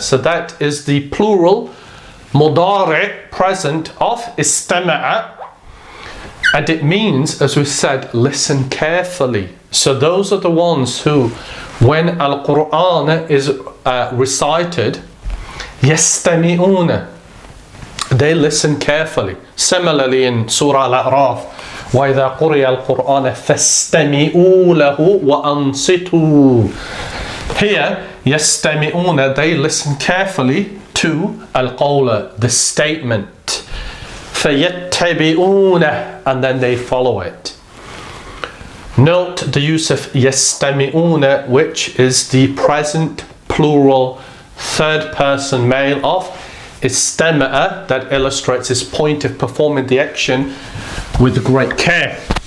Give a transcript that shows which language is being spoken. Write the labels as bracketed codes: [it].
[en] So that is the plural mudari' present of istama'a. And it means, as we said, listen carefully. So those are the ones who, when Al-Quran is recited, يَسْتَمِعُونَ, they listen carefully. Similarly in Surah Al-A'raf, [ar] وَإِذَا قُرِيَ الْقُرْآنَ فَاسْتَمِعُوا لَهُ وَأَنصِتُوا. [en] Here, يَسْتَمِعُونَ, they listen carefully to al-qawla, the statement. فَيَتَّبِعُونَ, and then they follow it. Note the use of يَسْتَمِعُونَ, which is the present plural third person male of istama'a, that illustrates his point of performing the action with great care.